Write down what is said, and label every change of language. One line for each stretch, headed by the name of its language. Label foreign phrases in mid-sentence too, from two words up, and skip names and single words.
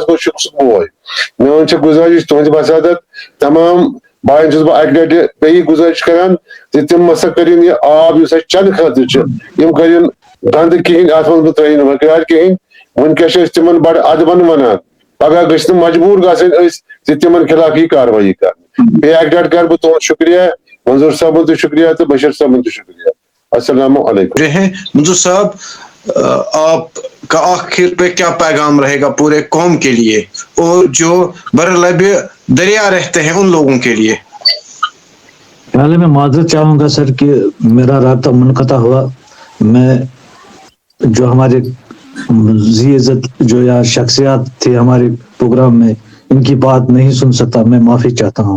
Kashmiri: گوٚو چھُکھ سُہ بوے میون چھِ گُزٲرِش تُہنٛدِ وسعت تمام بایَن چھُس بہٕ اکہِ لٹہِ بیٚیہِ گُزٲرِش کران زِ تِم ہسا کٔرِنۍ یہِ آب یُس اَسہِ چٮ۪نہٕ خٲطرٕ چھُ یِم کٔرِنۍ گنٛدٕ کِہیٖنۍ اتھ منٛز مہٕ ترٛٲیِن ؤکرار کِہیٖنۍ وٕنکیٚس چھِ أسۍ تِمن بڑٕ ادبن ونان پگاہ گٔژھۍ نہٕ مجبوٗر گژھٕنۍ أسۍ زِ تِمن خلاف یی کاروٲیی کرنہٕ بیٚیہِ اکہِ لٹہِ کرٕ بہٕ تُہُنٛد شُکریہ منظور صٲبُن تہِ شُکریہ تہٕ بشیر صٲبُن تہِ شُکریہ
Arabic: السلام علیکم
Urdu: منظور صاحب آپ کا آخر پہ کیا پیغام رہے گا پورے قوم کے لیے اور جو برلب دریا رہتے ہیں ان لوگوں کے لیے؟ پہلے میں معذرت چاہوں گا سر کہ میرا رابطہ منقطع ہوا، میں جو ہمارے ذی عزت جو یا شخصیات تھے ہمارے پروگرام میں ان کی بات نہیں سن سکتا، میں معافی چاہتا ہوں۔